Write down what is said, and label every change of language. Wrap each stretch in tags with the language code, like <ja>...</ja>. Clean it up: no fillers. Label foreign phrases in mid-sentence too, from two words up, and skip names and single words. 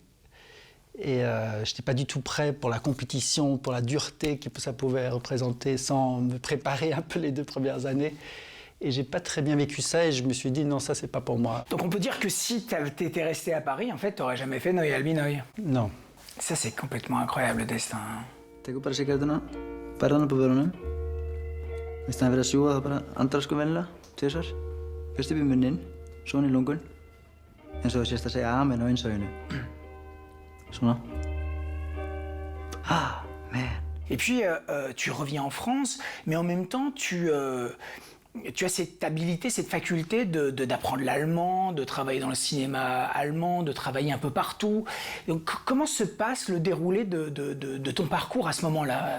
<fr>Et je n'étais pas du tout prêt pour la compétition, pour la dureté que ça pouvait représenter sans me préparer un peu les 2 premières années. Et j'ai pas très bien vécu ça et je me suis dit non, ça c'est pas pour moi. Donc on peut dire que si t'étais resté à Paris, en fait, t'aurais jamais fait Nói Albinoï. Non. Ça, c'est complètement incroyable, le destin.</fr> <is>Tekur bara sigaretuna, færð hana upp á vörunum. Í staðinn fyrir að sjúga það bara andar sko venjulega, 2 svar. Fyrst upp í munninn, svo inn í lungun. Eins og þú sést að segja amen á innsoginu. Svona. Ah, man.</is> <fr>Et puis, tu reviens en France, mais en même temps, tu as cette habilité, cette faculté d'apprendre l'allemand, de travailler dans le cinéma allemand, de travailler un peu partout. Donc, comment se passe le déroulé de ton parcours à ce moment-là?</fr>